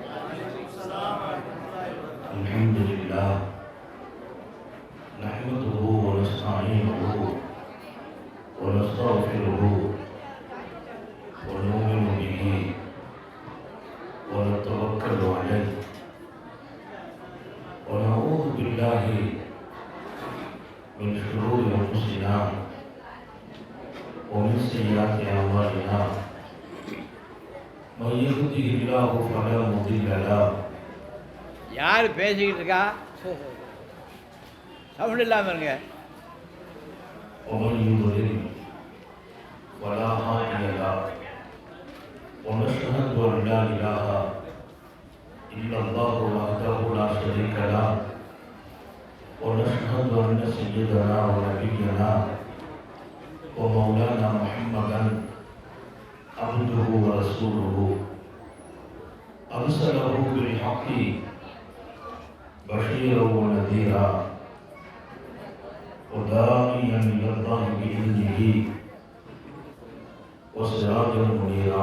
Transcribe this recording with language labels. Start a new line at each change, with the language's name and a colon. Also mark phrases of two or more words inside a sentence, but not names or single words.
Arabic: الحمد لله نحمده ونستعينه ونستغفره ونؤمن به ونتوكل عليه ونعوذ بالله من شرور أنفسنا ومن سيئات أعمالنا من يهده الله فلا مضل له.
Tamil: யார் பேசிக்கிட்டு இருக்கா? சவுண்ட் இல்லாமல் இருங்க.
Arabic: ومن يضلل فلا هادي له ونشهد أن لا إله إلا الله وحده لا شريك له ونشهد أن سيدنا ونبينا ومولانا محمدا عبده ورسوله أرسله بالحق بشيرا ونذيرا وداعيا إلى الله بإذنه وسراجا منيرا.